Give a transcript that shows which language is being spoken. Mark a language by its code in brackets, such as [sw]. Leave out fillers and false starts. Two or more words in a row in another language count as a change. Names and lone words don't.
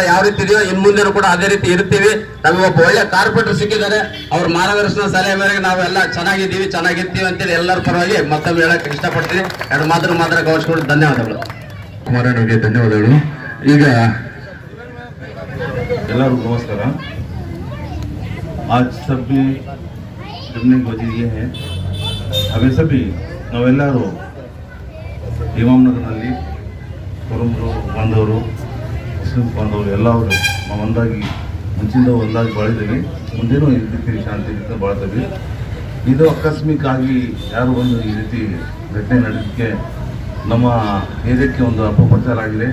[kn] ಯಾವ ರೀತಿ ಇದೆಯೋ ಇನ್ ಮುಂದೆನೂ ಕೂಡ ಅದೇ ರೀತಿ ಇರ್ತೀವಿ. ನಮಗೆ ಒಬ್ಬ ಒಳ್ಳೆ ಕಾರ್ಪೊರೇಟರ್ ಸಿಕ್ಕಿದ್ದಾರೆ. ಅವ್ರ ಮಾರ್ಗದರ್ಶನ ಸಲಹೆ ಮೇರೆಗೆ ನಾವೆಲ್ಲ ಚೆನ್ನಾಗಿರ್ತೀವಿ ಅಂತೇಳಿ ಎಲ್ಲರ ಪರವಾಗಿ ಮತ್ತೊಮ್ಮೆ ಹೇಳಕ್ ಇಷ್ಟಪಡ್ತೀನಿ. ಎರಡು ಮಾತ್ರ ಗೌರವಿಸ್ಕೊಂಡು ಧನ್ಯವಾದಗಳು. ಕುಮಾರಣ್ಣಗೆ ಧನ್ಯವಾದಗಳು. ಈಗ ಎಲ್ಲರಿಗೂ ನಮಸ್ಕಾರ. [hi] आज सब भी जुड़ने की वजह ये है, हमें सभी [kn] ನಾವೆಲ್ಲರೂ ಇಮಾಮ್ನಗರದಲ್ಲಿ ಕುರುಬರು ಬಂದವರು ಮುಸ್ಲಿಮ್ಸ್ ಬಂದವರು ಎಲ್ಲವರು ನಾವು ಒಂದಾಗಿ ಮುಂಚಿಂದ ಒಂದಾಗಿ ಬಾಳಿದ್ದೀವಿ. ಮುಂದೇನೂ ಈ ರೀತಿ ಶಾಂತಿಯಿಂದ ಬಾಳ್ತೀವಿ. ಇದು ಆಕಸ್ಮಿಕ ಆಗಿ ಯಾರು ಬಂದು ಈ ರೀತಿ ಘಟನೆ ನಡೆದಕ್ಕೆ ನಮ್ಮ ಏರಿಯಾಕ್ಕೆ ಒಂದು ಅಪಪ್ರಚಾರ ಆಗಿದೆ.